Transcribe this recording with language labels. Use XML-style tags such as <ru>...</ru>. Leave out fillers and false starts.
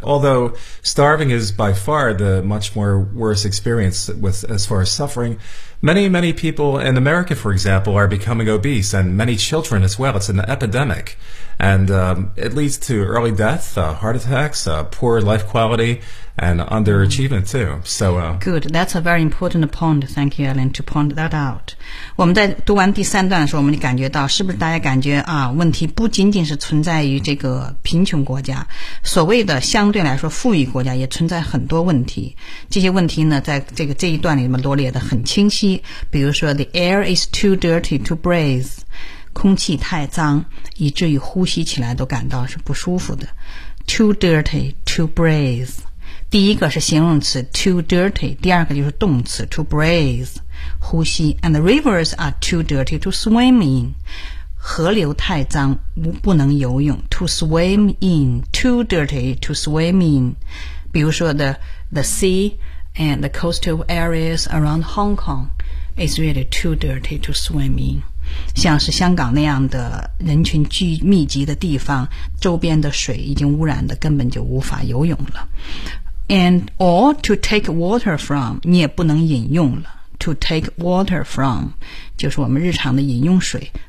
<en>Although starving is by far the much more worse experience with, as far as suffering, many, many people in America, for example, are becoming obese, and many children as well. It's an epidemic, and it leads to early death, heart attacks, poor life quality,And underachievement too. So, good. That's a very important point. Thank you, Alan, to point that out.</en> <zh>我们在读完第三段的时候，我们感觉到是不是大家感觉啊，问题不仅仅是存在于这个贫穷国家，所谓的相对来说富裕国家也存在很多问题。这些问题呢，在这个这一段里面罗列的很清晰。比如说 ，</zh> <en>the air is too dirty to breathe，</en> <zh>空气太脏，以至于呼吸起来都感到是不舒服的。</zh> <en>Too dirty to breathe。</en> <zh>第一个是形容词</zh> <en>too dirty，</en> <zh>第二个就是动词</zh> <en>to breathe，</en> <zh>呼吸。</zh> <en>And the rivers are too dirty to swim in，</en> <zh>河流太脏不能游泳。</zh> <en>To swim in， too dirty to swim in， 比如说 the sea and the coastal areas around Hong Kong is really too dirty to swim in。</en> <zh>像是香港那样的人群聚密集的地方，周边的水已经污染的根本就无法游泳了。</zh> <en>And or to take water from，</en> <zh>你也不能饮用了。</zh> <en>To take water from</en> <zh>就是我们日常的饮用水。</zh>